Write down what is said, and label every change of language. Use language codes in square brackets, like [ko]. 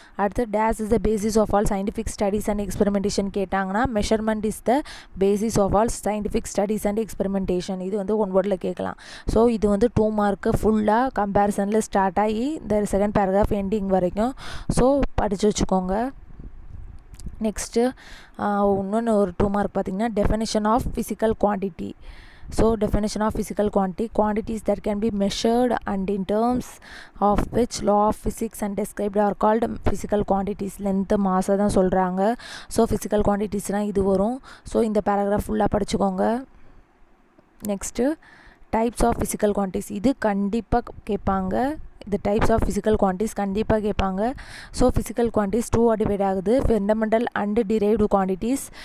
[ta] அடுத்து [en] days is the basis of all scientific studies and experimentation [ta] கேட்டாங்கன்னா, [en] Measurement is the basis of all scientific studies and experimentation. [ta] இது வந்து one வேர்டில் கேட்கலாம். So இது வந்து 2 மார்க்கு ஃபுல்லாக கம்பேரிசனில் ஸ்டார்ட் ஆகி இந்த செகண்ட் பேராகிராஃப் எண்டிங் வரைக்கும். ஸோ படித்து வச்சுக்கோங்க. நெக்ஸ்ட்டு இன்னொன்று ஒரு 2 மார்க் பார்த்திங்கன்னா, [en] Definition of physical quantity. So definition of physical quantities that can be measured and in terms of which law of physics and described are called physical quantities. [ta] Length மாசை தான் சொல்கிறாங்க. So physical குவான்டிட்டிஸ்னால் இது வரும். So இந்த paragraph ஃபுல்லாக படிச்சுக்கோங்க. Next [en] Types of physical quantities. [ta] இது கண்டிப்பாக கேட்பாங்க. இந்த டைப்ஸ் ஆஃப் ஃபிசிக்கல் குவான்டிட்டிஸ் கண்டிப்பாக கேட்பாங்க. ஸோ ஃபிசிக்கல் குவான்டிட்டிஸ் 2 டிவைட் ஆகுது, [en] Fundamental and derived quantities.